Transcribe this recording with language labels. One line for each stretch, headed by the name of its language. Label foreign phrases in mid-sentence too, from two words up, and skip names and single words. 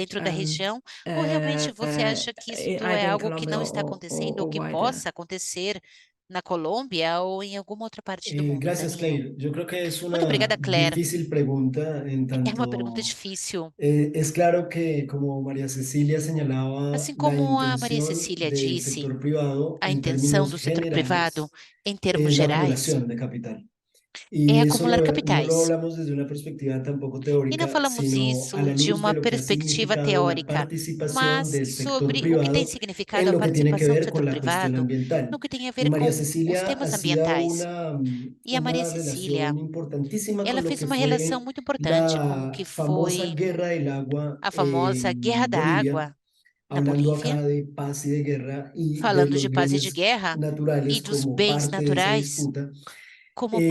Portuguese: dentro da região? Ou realmente você acha que isso é
English: either in
Portuguese: algo que Colombia não está acontecendo ou que
English: wider?
Portuguese: possa acontecer na Colômbia ou em alguma outra parte do mundo,
Spanish: Gracias, Danilo? Claire. Yo creo que es
Portuguese: Muito
Spanish: una
Portuguese: obrigada, Claire.
Spanish: difícil pregunta, en
Portuguese: É uma pergunta
Spanish: tanto
Portuguese: difícil.
Spanish: es claro que, como María Cecilia señalaba,
Portuguese: Assim
Spanish: la
Portuguese: como a Maria
Spanish: intención
Portuguese: Cecília
Spanish: del
Portuguese: disse,
Spanish: sector privado
Portuguese: a
Spanish: en
Portuguese: intenção
Spanish: términos
Portuguese: do setor
Spanish: generales
Portuguese: privado, em termos
Spanish: es la
Portuguese: gerais,
Spanish: acumulación de capital.
Portuguese: é
Spanish: Y eso
Portuguese: acumular
Spanish: no lo
Portuguese: capitais.
Spanish: hablamos desde una perspectiva tampoco
Portuguese: E não
Spanish: teórica,
Portuguese: falamos
Spanish: sino a
Portuguese: isso
Spanish: la
Portuguese: de
Spanish: luz
Portuguese: uma
Spanish: de lo que ha
Portuguese: perspectiva
Spanish: significado la
Portuguese: teórica,
Spanish: participación
Portuguese: mas
Spanish: del sector
Portuguese: sobre o que tem
Spanish: privado
Portuguese: significado
Spanish: en
Portuguese: a
Spanish: lo que tiene que
Portuguese: participação do
Spanish: ver
Portuguese: setor
Spanish: con la cuestión
Portuguese: privado
Spanish: ambiental.
Portuguese: no que tem a
Spanish: Y
Portuguese: ver
Spanish: María
Portuguese: com os
Spanish: Cecilia
Portuguese: temas
Spanish: hacía
Portuguese: ambientais. E a Maria
Spanish: una
Portuguese: Cecília,
Spanish: relación importantísima
Portuguese: ela
Spanish: con lo
Portuguese: fez
Spanish: que
Portuguese: uma relação
Spanish: fue
Portuguese: muito importante com o
Spanish: la
Portuguese: que
Spanish: famosa
Portuguese: foi
Spanish: guerra del agua
Portuguese: a famosa Guerra
Spanish: en
Portuguese: da
Spanish: Bolivia,
Portuguese: Água na
Spanish: hablando
Portuguese: Bolívia,
Spanish: acá de paz y de guerra y de
Portuguese: falando de
Spanish: los
Portuguese: paz e de
Spanish: bienes
Portuguese: guerra e
Spanish: naturales
Portuguese: dos
Spanish: como
Portuguese: bens
Spanish: parte de esa
Portuguese: naturais
Spanish: disputa.